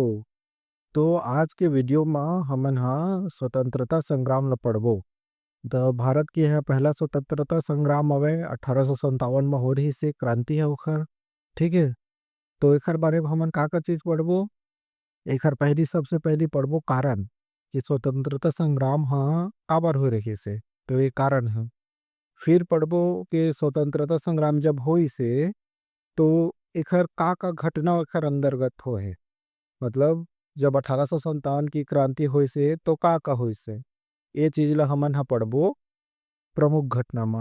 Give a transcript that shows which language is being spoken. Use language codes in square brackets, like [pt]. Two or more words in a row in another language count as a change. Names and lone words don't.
[hne] तो आज के वीडियो में हमन हा स्वतंत्रता संग्राम ल पढ़बो। तो भारत के यह पहला स्वतंत्रता संग्राम हवे 1857 में हो रही से क्रांति है ओखर। ठीक है। तो एकर बारे में हमन का चीज पढ़बो। एकर पहली सबसे पहली पढ़बो कारण कि स्वतंत्रता संग्राम हा काबर हो रही से। तो ये कारण है। फिर पढ़बो कि स्वतंत्रता संग्राम जब होई से तो एकर का घटना एकर अंतर्गत होए। मतलब जब 1857 की क्रांति हुई से तो का हुई से ये चीज ला हमन हा पढ़बो प्रमुख घटना में।